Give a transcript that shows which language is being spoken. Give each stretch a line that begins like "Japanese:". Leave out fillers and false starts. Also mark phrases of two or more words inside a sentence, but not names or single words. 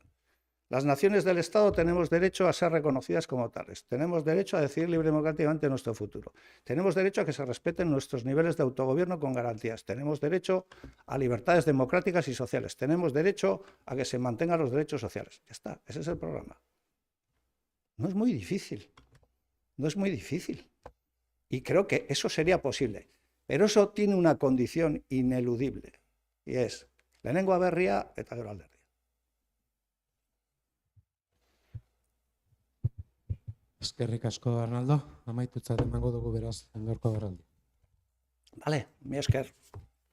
Spanish: Las naciones del Estado tenemos derecho a ser reconocidas como tales, tenemos derecho a decidir libre y democráticamente nuestro futuro, tenemos derecho a que se respeten nuestros niveles de autogobierno con garantías, tenemos derecho a libertades democráticas y sociales, tenemos derecho a que se mantengan los derechos sociales. Ya está, ese es el programa. No es muy difícil, no es muy difícil. Y creo que eso sería posible. Pero eso tiene una condición ineludible, y es,
Basque: lehenengo aberria eta gero alderdia. Eskerrik asko, Arnaldo. Amaitutzat emango dugu beraz, gaurko agerraldia. Vale, mi esker.